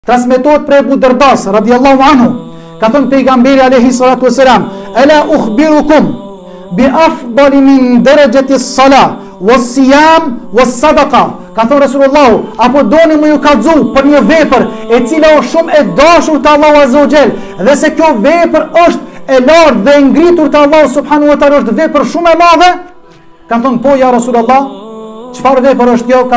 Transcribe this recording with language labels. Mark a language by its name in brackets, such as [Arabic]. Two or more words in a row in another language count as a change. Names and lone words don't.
[Albanian] Transmetohet prej Abu Dardas [Arabic] رضي الله عنه, [Albanian] ka thënë pejgamberi [Arabic] عليه الصلاة والسلام, ألا أخبركم بأفضل من درجة الصلاة والصيام والصدقة. [Albanian] Ka thënë Resulullah, apo doni më ju kallëzu për një vepër e cila është shumë e dashur te Allahu [Arabic] عز وجل, [Albanian] dhe se kjo vepër është e lartë dhe e ngritur te Allahu [Arabic] سبحانه وتعالى, [Albanian] është vepër shumë e madhe? Ka thënë po ja Resulullah, çfarë vepër është kjo?